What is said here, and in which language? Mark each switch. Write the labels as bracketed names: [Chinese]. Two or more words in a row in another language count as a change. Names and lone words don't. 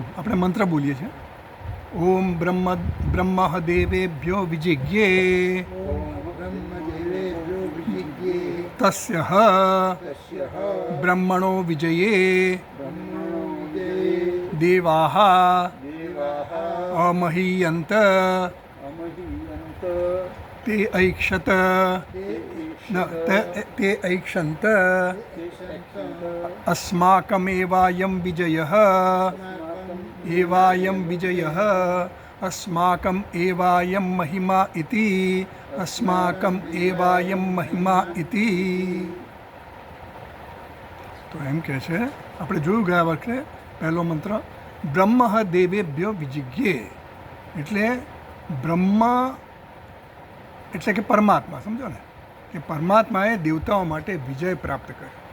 [Gujarati] આપણે મંત્ર બોલીએ છીએ. [Sanskrit] ओम ब्रह्म देवेभ्यो विजिज्ञे तस्य ब्रह्मणो विजये देवाः अमहीयंत ते ऐक्षत अस्माकमेवायं विजयः अस्माकं एवायं महिमा इति. [Gujarati] તો એમ કહે છે, આપણે જોયું ગયા વખતે પહેલો મંત્ર [Sanskrit] ब्रह्म देवेभ्यो विजिज्ञे, [Gujarati] એટલે બ્રહ્મ એટલે કે પરમાત્મા. સમજો ને કે પરમાત્માએ દેવતાઓ માટે વિજય પ્રાપ્ત કર્યો.